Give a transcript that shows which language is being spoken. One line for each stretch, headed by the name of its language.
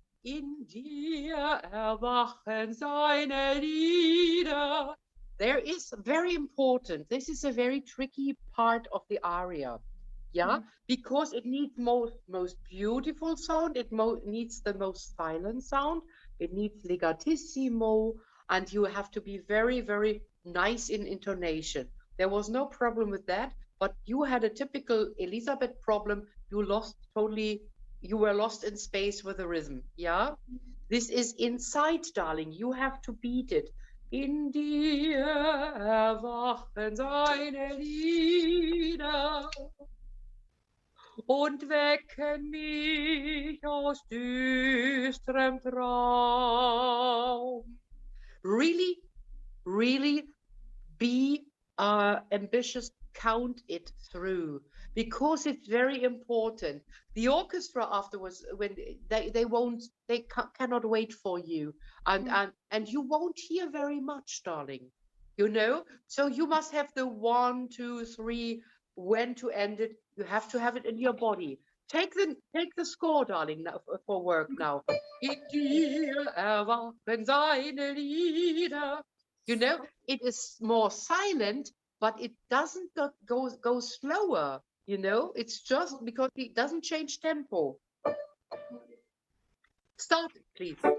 German: In dir erwachen seine Lieder.
English: There is very important. This is a very tricky part of the aria. Yeah, because it needs most beautiful sound. It needs the most silent sound. It needs legatissimo, and you have to be very, very nice in intonation. There was no problem with that, but you had a typical Elisabeth problem. You were lost in space with the rhythm. Yeah, this is inside, darling. You have to beat it.
German: In dir erwachen seine Lieder und wecken mich aus düsterem Traum.
English: Really, really be ambitious, count it through, because it's very important. The orchestra afterwards, when they cannot wait for you, and you won't hear very much, darling, you know. So you must have the 1, 2, 3, when to end it. You have to have it in your body. Take the score, darling, now for work now.
German: In dir erwachen seine Lieder.
English: You know, it is more silent, but it doesn't go slower, you know. It's just because it doesn't change tempo. Start, please.